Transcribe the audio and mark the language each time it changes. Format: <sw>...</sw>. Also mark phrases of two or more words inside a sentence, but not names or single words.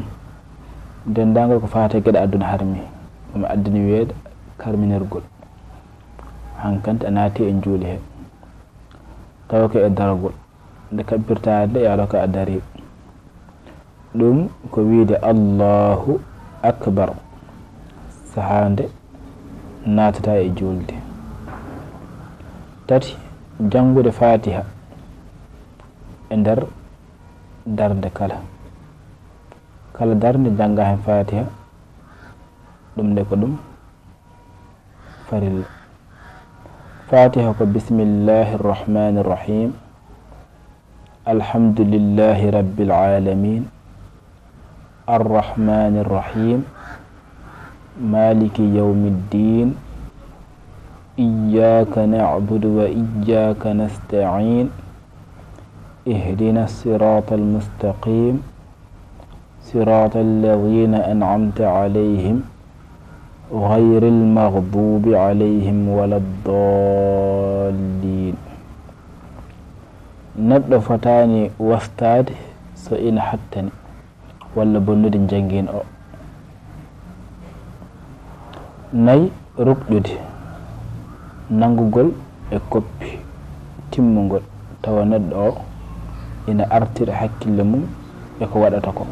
<ff>dendagol ko fate gueɗe aduna harmi ɗum addini wiyeede karminirgol hankanti a naati e juuli he tawa ko e daragol nde kabbirtade yaalo ko a dari ɗum ko wiide</ff> <ar>الله أكبر</ar> <ff>sahande natata e julde. tati jangude fatiha e nder darde kala darde janga hen fatiha ɗum nde ko ɗum farilla.</ff> <ar>fatiha ko بسم الله الرحمن الرحيم الحمد لله رب العالمين الرحمن الرحيم مالك يوم الدين إياك نعبد وإياك نستعين اهدنا الصراط المستقيم صراط الذين أنعمت عليهم غير المغضوب عليهم ولا الضالين.</ar> <ff>neɗɗo fotani wastade so ina hattani walla bonnude jangin o. nayi ruɓƴude nangugol e koppi timmugol tawa neɗɗo o ina artira hakkille mum e ko waɗata ko.</ff>